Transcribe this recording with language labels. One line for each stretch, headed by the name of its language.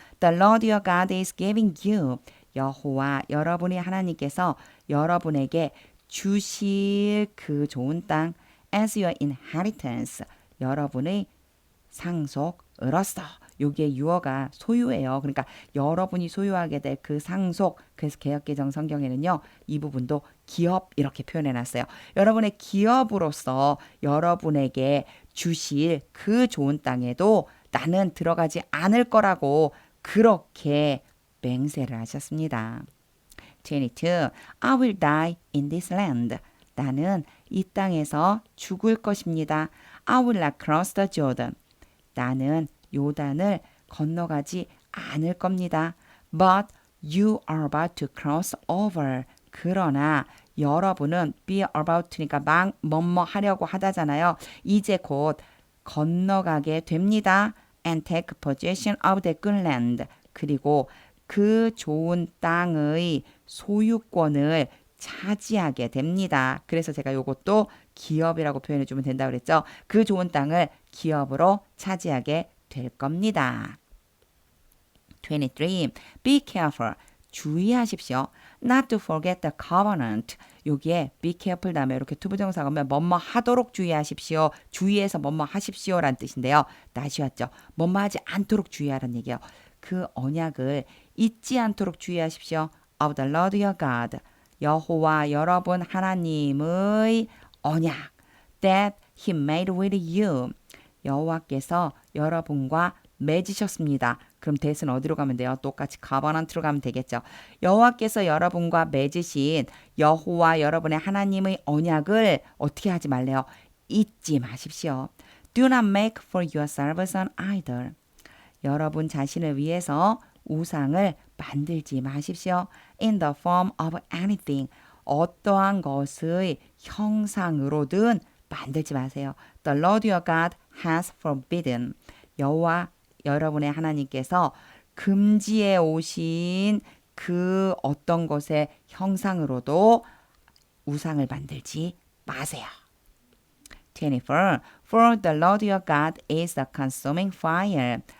English: The Lord your God is giving you.
Korean: 여호와 여러분의 하나님께서 여러분에게 주실 그 좋은 땅
English: as your inheritance.
Korean: 여러분의 상속으로서. 여기에 유어가 소유예요. 그러니까 여러분이 소유하게 될 그 상속. 그래서 개역개정 성경에는요. 이 부분도 기업 이렇게 표현해놨어요. 여러분의 기업으로서 여러분에게 주실 그 좋은 땅에도 나는 들어가지 않을 거라고 그렇게 맹세를 하셨습니다.
English: 22. I will die in this land.
Korean: 나는 이 땅에서 죽을 것입니다.
English: I will not cross the Jordan.
Korean: 나는 요단을 건너가지 않을 겁니다.
English: But you are about to cross over.
Korean: 그러나 여러분은 be about to니까 뭐뭐 하려고 하다잖아요. 이제 곧 건너가게 됩니다.
English: And take possession of the good land.
Korean: 그리고 그 좋은 땅의 소유권을 차지하게 됩니다. 그래서 제가 요것도 기업이라고 표현해 주면 된다고 그랬죠. 그 좋은 땅을 기업으로 차지하게 될 겁니다.
English: 23. Be careful.
Korean: 주의하십시오.
English: Not to forget the covenant.
Korean: 여기에 be careful 다음에 이렇게 투부정사가 오면 뭐뭐 하도록 주의하십시오. 주의해서 뭐뭐 하십시오라는 뜻인데요. 나시왔죠. 뭐뭐 하지 않도록 주의하라는 얘기예요. 그 언약을 잊지 않도록 주의하십시오.
English: Of the Lord your God.
Korean: 여호와 여러분 하나님의 언약.
English: That he made with you.
Korean: 여호와께서 여러분과 맺으셨습니다. 그럼 that은 어디로 가면 돼요? 똑같이 covenant로 가면 되겠죠. 여호와께서 여러분과 맺으신 여호와 여러분의 하나님의 언약을 어떻게 하지 말래요? 잊지 마십시오.
English: Do not make for yourselves an idol.
Korean: 여러분 자신을 위해서 우상을 만들지 마십시오.
English: In the form of anything.
Korean: 어떠한 것의 형상으로든 만들지 마세요.
English: The Lord your God has forbidden.
Korean: 여호와 여러분의 하나님께서 금지해 오신 그 어떤 것의 형상으로도 우상을 만들지 마세요. 24.
English: For the Lord your God is a consuming fire.